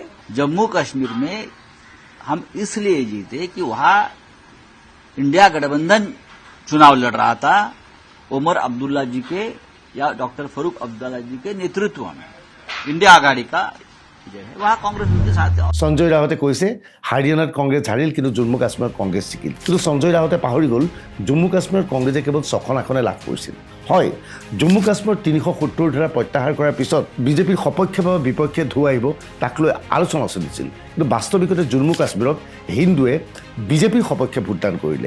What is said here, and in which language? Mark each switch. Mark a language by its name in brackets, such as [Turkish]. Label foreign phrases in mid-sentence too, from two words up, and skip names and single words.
[Hindi] जम्मू कश्मीर में हम इसलिए जीते कि वहां इंडिया गठबंधन चुनाव लड़ रहा था, उमर अब्दुल्ला जी के या डॉक्टर फारूक अब्दुल्ला जी के नेतृत्व में इंडिया आघाड़ी का जो है वहां कांग्रेस उनके साथ है। [Assamese] সঞ্জয় ৰাৱতে কৈছে হাৰিয়ানাত কংগ্ৰেছ হাৰিল কিন্তু জম্মু কাশ্মীৰত কংগ্ৰেছ জিকিল। কিন্তু সঞ্জয় ৰাৱতে পাহৰি গ'ল জম্মু কাশ্মীৰত কংগ্ৰেছে কেৱল 6খন আসনে লাভ কৰিছিল। হয়, জম্মু কাশ্মীৰত 370 ধাৰা প্ৰত্যাহাৰ কৰাৰ পিছত বিজেপিৰ সপক্ষে বা বিপক্ষে ঢৌ আহিব তাক লৈ আলোচনা চলিছিল। কিন্তু বাস্তৱিকতে জম্মু কাশ্মীৰত হিন্দুৱে বিজেপিৰ সপক্ষে ভোটদান কৰিলে।